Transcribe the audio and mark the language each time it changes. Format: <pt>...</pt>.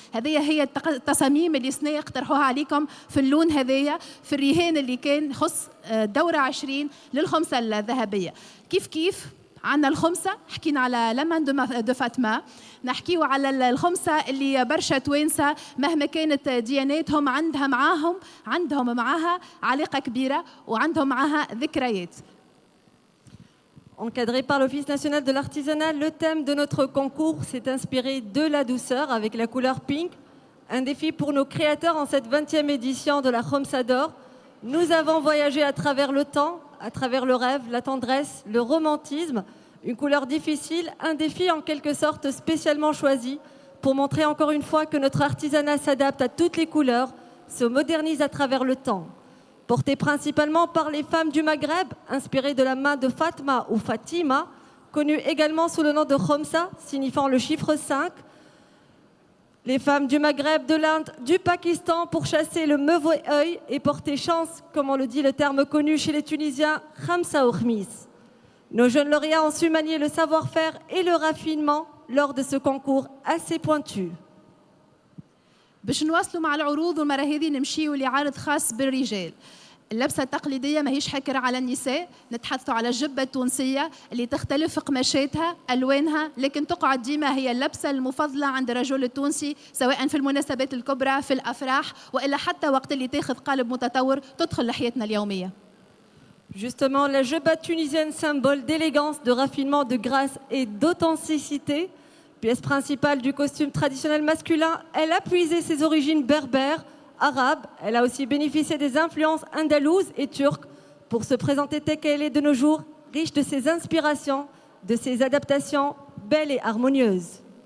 <ar>هذايا هي التصاميم اللي سنة اقترحوها عليكم في اللون هذايا، في الرهان اللي كان يخص دورة 20 للخمسة الذهبية. كيف عندنا الخمسة، حكينا على لمن دو فاطمة، نحكيو على الخمسة اللي برشا توانسة مهما كانت دياناتهم عندهم معاها علاقة كبيرة وعندهم معاها ذكريات.</ar> <fr>Encadré par l'Office national de l'artisanat, le thème de notre concours s'est inspiré de la douceur avec la couleur pink. Un défi pour nos créateurs en cette 20e édition de la Khomsa d'Or. Nous avons voyagé à travers le temps, à travers le rêve, la tendresse, le romantisme. Une couleur difficile, un défi en quelque sorte spécialement choisi pour montrer encore une fois que notre artisanat s'adapte à toutes les couleurs, se modernise à travers le temps. Porté principalement par les femmes du Maghreb, inspiré de la main de Fatma ou Fatima, connue également sous le nom de Khomsa, signifiant le chiffre 5. Les femmes du Maghreb, de l'Inde, du Pakistan pour chasser le mauvais œil et porter chance, comme on le dit le terme connu chez les Tunisiens, Khamsa ou Khmis. Nos jeunes lauréats ont su manier le savoir-faire et le raffinement lors de ce concours assez pointu.</fr> <ar>باش نواصلوا مع العروض والمرة هذه نمشيوا لعرض خاص بالرجال. اللبسة التقليدية ماهيش حكر على النساء، نتحدثوا على الجبة التونسية اللي تختلف قماشاتها، ألوانها، لكن تقعد ديما هي اللبسة المفضلة عند الرجل التونسي، سواء في المناسبات الكبرى، في الأفراح، وإلا حتى وقت اللي تاخذ قالب متطور تدخل لحياتنا اليومية.</ar> <fr>Justement, la jebba tunisienne, symbole d'élégance, de raffinement, de grâce et d'authenticité, pièce principale du costume traditionnel masculin, elle a puisé ses origines berbères, arabes. Elle a aussi bénéficié des influences andalouses et turques pour se présenter telle qu'elle est de nos jours, riche de ses inspirations, de ses adaptations belles et harmonieuses.</fr>